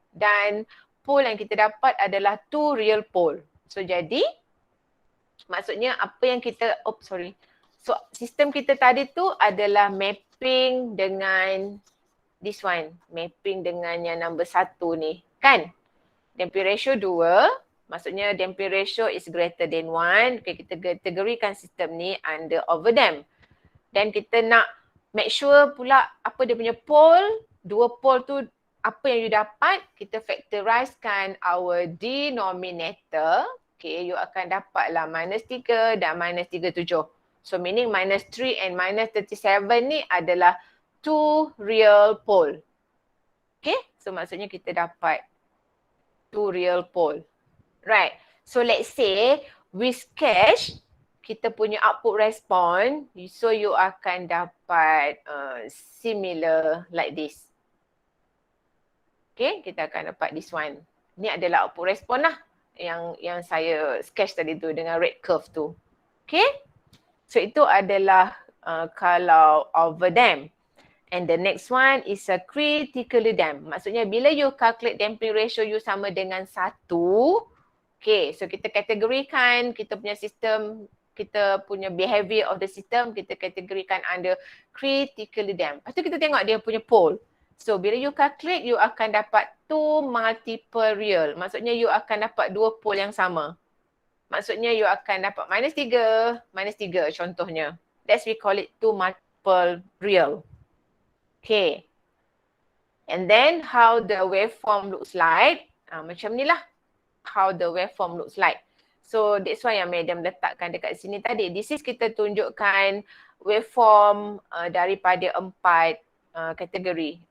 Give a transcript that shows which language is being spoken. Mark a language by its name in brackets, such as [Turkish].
[Malay] Dan pole yang kita dapat adalah 2 real pole. So jadi, maksudnya apa yang kita, so sistem kita tadi tu adalah mapping dengan this one. Mapping dengan yang number 1 ni. Kan? Damping ratio 2. Maksudnya [English] damping ratio is greater than 1. [Malay] Okay, kita kategorikan sistem ni under overdamp. Dan kita nak [English] make sure [Malay] pula apa dia punya pole, 2 pole tu apa yang you dapat, kita factorizekan [English] our denominator. [Malay] Okay, you akan dapatlah minus 3 dan minus 37. [English] So meaning minus 3 and minus 37 [Malay] ni adalah [English] 2 real pole. [Malay] Okay, so maksudnya kita dapat 2 real pole. [English] Right, so let's say we sketch [Malay] kita punya [English] output response, so you akan dapat similar like this. [Malay] Okay, kita akan dapat [English] this one. [Malay] Ni adalah output response lah yang saya sketch tadi tu dengan red curve tu. Okay, so itu adalah kalau overdamp. [English] And the next one is a critically damp. [Malay] Maksudnya bila you calculate damping ratio you sama dengan 1, okay, so kita kategorikan kita punya sistem, kita punya [English] behavior of the system, [Malay] kita kategorikan under critically damp. Lepas tu kita tengok dia punya pole. So bila you calculate, you akan dapat 2 multiple real. Maksudnya you akan dapat 2 pole yang sama. Maksudnya you akan dapat minus 3 contohnya. [English] That's we call it 2 multiple real. Okay. And then how the waveform looks like. [Malay] Macam ni lah. [English] How the waveform looks like. [Malay] So that's why yang madam letakkan dekat sini tadi. [English] This is [Malay] kita tunjukkan waveform daripada 4 kategori.